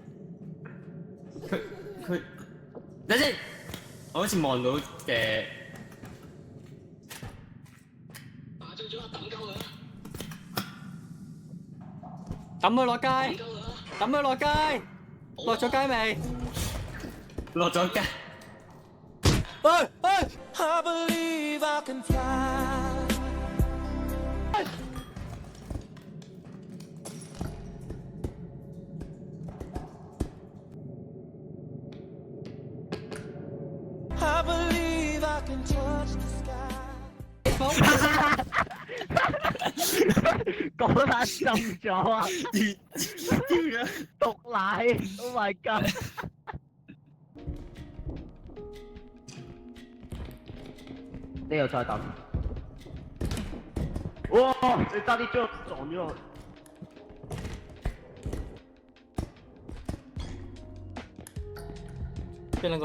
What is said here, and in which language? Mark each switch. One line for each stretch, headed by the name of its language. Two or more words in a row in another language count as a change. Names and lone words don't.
Cantonese: 佢，等先，我好似望到嘅。打中咗啦，等鳩佢啦！抌佢落街，抌佢落街，落咗街未？落咗街。喂喂！
English: I believe I can fly. I believe I can touch the sky.
Cantonese: 嗰單中咗啊！屌毒奶 ，
English: Oh my god！
Cantonese: 呢度再抌。哇！你差啲將我撞咗落。邊兩個？